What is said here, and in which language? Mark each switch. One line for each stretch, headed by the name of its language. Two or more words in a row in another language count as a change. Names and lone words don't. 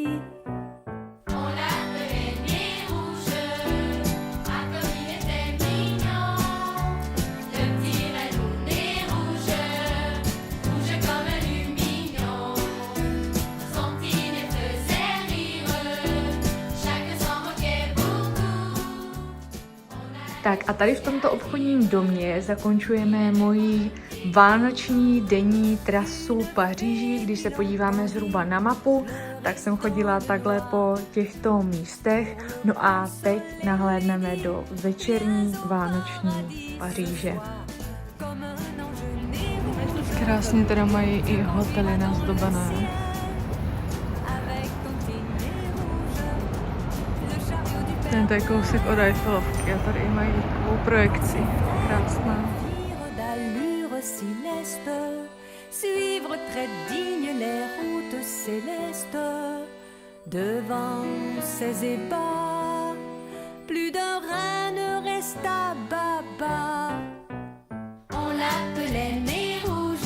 French: On l'appelait Nez Rouge, ah comme il était mignon. Le petit renne au nez rouge, rouge comme un lumignon. Son petit nez faisait rire, chacun s'en moquait beaucoup.
Czech: Tak a tady v tomto obchodním domě zakončujeme moji vánoční denní trasu Paříží. Když se podíváme zhruba na mapu, tak jsem chodila takhle po těchto místech. No a teď nahlédneme do večerní vánoční Paříže. Krásně teda mají i hotely nazdobené. Ten je kousek od Eiffelovky a tady mají takovou projekci. Krásná.
French: D'allure céleste, suivre très digne les routes célestes. Devant ces ébats, plus d'un rein ne resta baba. On l'appelait Nez Rouge,